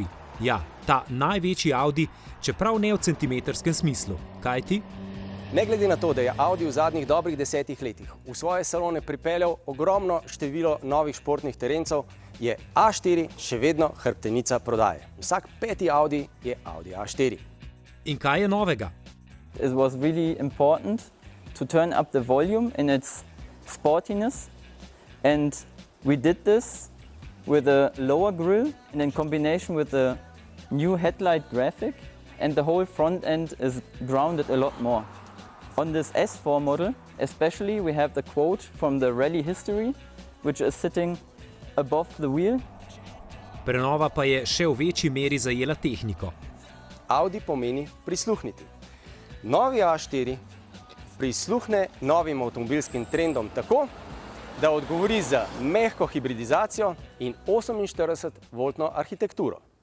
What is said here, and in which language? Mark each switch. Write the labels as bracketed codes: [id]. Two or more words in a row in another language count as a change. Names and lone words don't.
[sl] Ja, ta največji Audi, čeprav ne v centimetrskem smislu. Kajti? Ne glede na to, da je Audi v zadnjih dobrih 10 letih v svoje salone pripeljal ogromno število novih športnih terencev, je A4 še vedno hrbtenica prodaje. Vsak 5. Audi je Audi A4. In kaj je novega? [en] It was really important to turn up the volume in its sportiness, and we did this with a lower grille and in combination with the new headlight graphic, and the whole front end is grounded a lot more. On this S4 model, especially, we have the quote from the rally history, which is sitting above the wheel. [sl] Prenova pa je še v večji meri zajela tehniko. Audi pomeni prisluhniti. Novi A4 prisluhne novim avtomobilskim trendom tako, da odgovori z mehko hibridizacijo in 48-voltno arhitekturo.